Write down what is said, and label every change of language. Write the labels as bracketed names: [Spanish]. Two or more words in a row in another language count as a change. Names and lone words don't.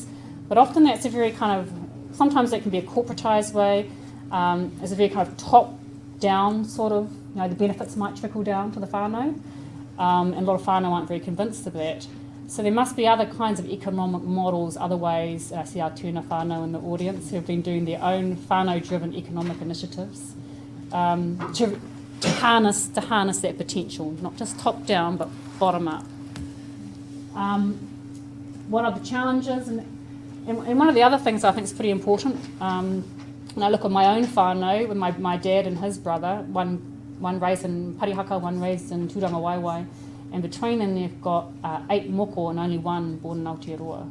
[English] But often that's a very kind of, sometimes that can be a corporatised way. It's a very kind of top-down sort of, the benefits might trickle down to the whānau. And a lot of whānau aren't very convinced of that. So there must be other kinds of economic models, other ways. I see our [Māori] tūna whānau [English] in the audience who have been doing their own whānau-driven economic initiatives to to harness that potential, not just top down but bottom up. What are the challenges? And one of the other things I think is pretty important, when I look at my own whānau, with my dad and his brother, one raised in Parihaka, one raised in Tūranga Waiwai, and between them they've got 8 moko and only 1 born in Aotearoa.